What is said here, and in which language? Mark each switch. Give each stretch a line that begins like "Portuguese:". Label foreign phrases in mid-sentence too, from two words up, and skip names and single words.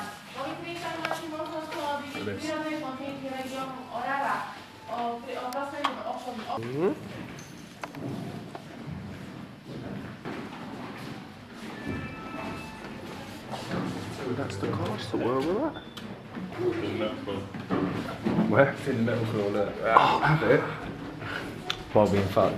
Slovak: Po vitrínkach máte možnosť vidieť prírodné podmienky regiónu Orava. Vlastne okolí.
English: That's the castle. Where we're at. Where? It's in the metal floor, look. Oh, have it? While being fucked.